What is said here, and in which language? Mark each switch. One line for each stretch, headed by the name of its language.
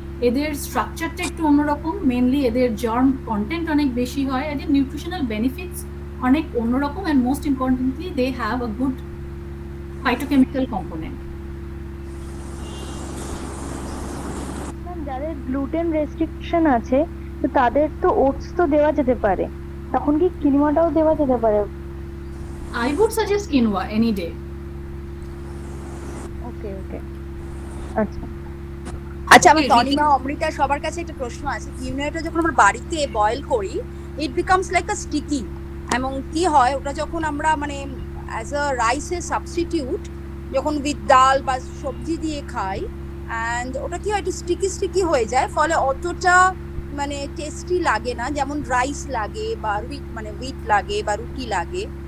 Bangla: এদের স্ট্রাকচারটা একটু অন্যরকম, মেনলি এদের জার্ম কন্টেন্ট অনেক বেশি হয়, এদের নিউট্রিশনাল বেনিফিটস অনেক অন্যরকম,
English: And most importantly they have a good phytochemical component.
Bangla: যাদের গ্লুটেন রেস্ট্রিকশন আছে, তো তাদের তো ওটস তো দেওয়া যেতে পারে, তখন কি কিনোয়াটাও দেওয়া যেতে পারে?
English: I would suggest quinoa any day.
Bangla: ওকে ওকে, আচ্ছা আচ্ছা, আমার তনিমা, অমৃতা, সবার কাছে একটা প্রশ্ন আছে। কিনোয়াটা যখন আমরা বাড়িতে বয়েল করি,
English: it becomes like a sticky,
Bangla: এবং কি হয় ওটা যখন আমরা মানে অ্যাজ আ রাইসের সাবস্টিটিউট যখন উইথ ডাল বা সবজি দিয়ে খাই, অ্যান্ড ওটা কি হয় একটু স্টিকি স্টিকি হয়ে যায়, ফলে অতটা মানে টেস্টি লাগে না যেমন রাইস লাগে বা উইট লাগে বা রুটি লাগে।